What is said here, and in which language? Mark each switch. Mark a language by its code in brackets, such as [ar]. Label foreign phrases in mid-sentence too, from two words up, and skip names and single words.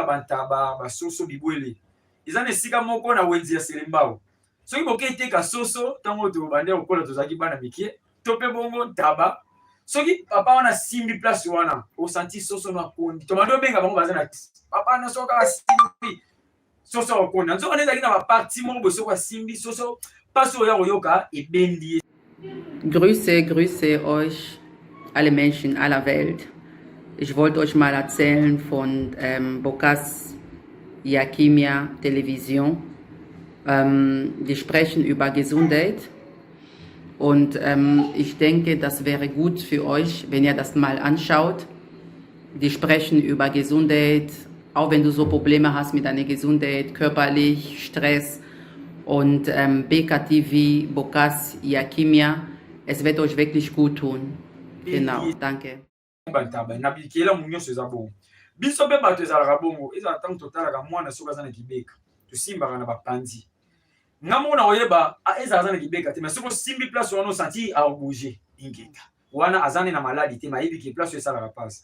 [ln] bantaba basoso bibwele eza na esika moko na wenzi ya selembao soki boke eteka soso ntango tobande kokola tozalaki bana mikie to mpe bongo ntaba soki papa wana simbi place wana osanti soso na kondi tomande obenga bango baza na papa na soka asimbi soso akondi nzoka nde ezalaki na baparti moko boye soki asimbi soso mpasi oya koyoka ebendi. [de] Grüße euch, alle Menschen aller Welt. Ich wollte euch mal erzählen von Bokas Yakimia Television. Die sprechen über Gesundheit und ich denke, das wäre gut für euch, wenn ihr das mal anschaut. Die sprechen über Gesundheit, auch wenn du so Probleme hast mit deiner Gesundheit, körperlich, Stress und BKTV, Bokas Yakimia. Es wird euch wirklich gut tun. Genau, danke. [ln] Na bikela munyoso eza bongo biso mpe bato ezalaka bongo ezala ntango totalaka mwana soki aza na kibeka tosimbaka na bapanzi nga moko na koyeba ezala aza na kibeka te mais soki osimbi place wana osanti aobouge ingeta wana aza nde na maladi te mayebi ke place oyo esalaka mpasi